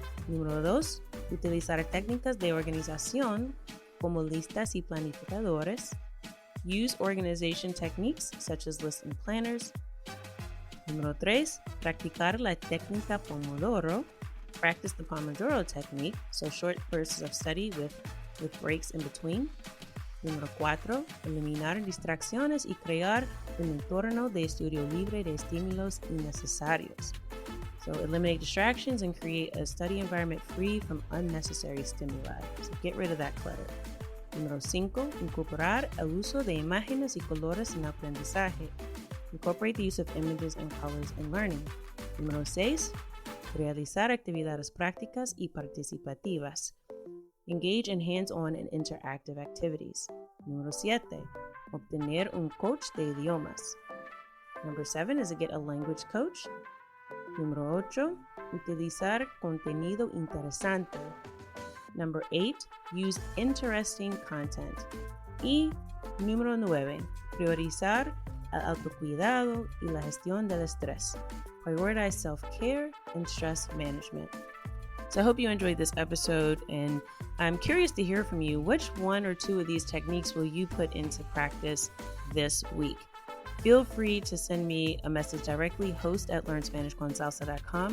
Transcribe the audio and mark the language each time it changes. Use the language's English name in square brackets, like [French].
[Spanish] Número 2, utilizar técnicas de organización como listas y planificadores. [English] Use organization techniques such as lists and planners. [Spanish] Número 3, practicar la técnica Pomodoro. [English] Practice the Pomodoro technique, so short bursts of study with breaks in between. [Spanish] Número 4, eliminar distracciones y crear un entorno de estudio libre de estímulos innecesarios. [English] So eliminate distractions and create a study environment free from unnecessary stimuli. So get rid of that clutter. [Spanish] Número 5, incorporar el uso de imágenes y colores en aprendizaje. [English] Incorporate the use of images and colors in learning. [Spanish] Número 6, realizar actividades prácticas y participativas. [English] Engage in hands-on and interactive activities. [Spanish] Número 7, obtener un coach de idiomas. [English] Number 7 is to get a language coach. [Spanish] Número 8, utilizar contenido interesante. [English] Number 8, use interesting content. [Spanish] Y número 9, priorizar el autocuidado y la gestión del estrés. [English] Prioritize self-care and stress management. So I hope you enjoyed this episode, and I'm curious to hear from you. Which 1 or 2 of these techniques will you put into practice this week? Feel free to send me a message directly, host@learnspanishconsalsa.com.